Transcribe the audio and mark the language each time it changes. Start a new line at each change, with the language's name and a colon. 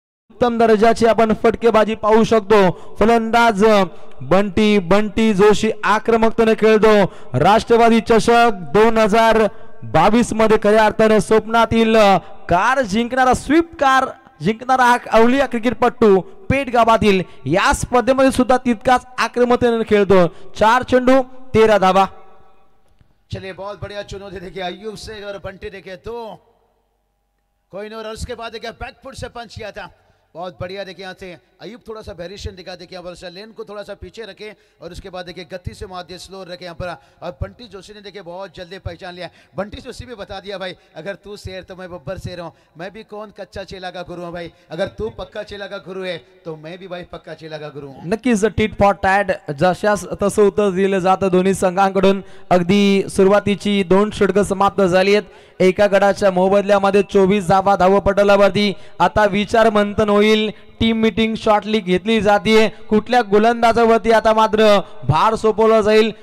Marathi: उत्तम दर्जाची आपण फटकेबाजी पाहू शकतो. फलंदाज बंटी जोशी आक्रमकतेने खेळतो. राष्ट्रवादी चषक 2022 मध्ये खऱ्या अर्थाने स्वप्नातील कार जिंकणारा स्वीप कार जिंकणारा हा अवलिया क्रिकेटपटू पेठ गावातील या स्पर्धेमध्ये सुद्धा तितकाच आक्रमकतेने खेळतो. 4 चेंडू 13 धावा.
Hindi: चलिए बहुत बढ़िया चुनौती देखिए अयूब से और बंटी देखिए तो कोई नहीं और उसके बाद देखिए बैकफुट से पंच किया था. बहुत बढ़िया देखिए यहाँ से अयूब थोड़ा सा वेरिएशन दिखा देखिए यहाँ पर लेन को थोड़ा सा पीछे रखे और उसके बाद देखिए गति से मार दिया स्लो रखे यहाँ पर. और बंटी जोशी ने देखिए बहुत जल्दी पहचान लिया. बंटी जोशी भी बता दिया भाई अगर तू शेर तो मैं बब्बर शेर हूँ. मैं भी कौन कच्चा चेला का गुरु हूँ भाई. अगर तू पक्का चेला का गुरु है तो मैं भी भाई पक्का चेला का गुरु हूँ.
Marathi: नक्कीच टीट फॉर टॅट जशास तसं उत्तर दिलं जातं दोन्ही संघांकडून. अगदी सुरुवातीची 2 षटकं समाप्त झाली आहेत. एका गडाच्या मोबदल्यामध्ये 24 धावा धावपटलावरती. आता विचार मंथन होईल. टीम मीटिंग शॉर्टली घेतली जाते. कुठल्या गोलंदाजावरती आता मात्र भार सोपवला जाईल.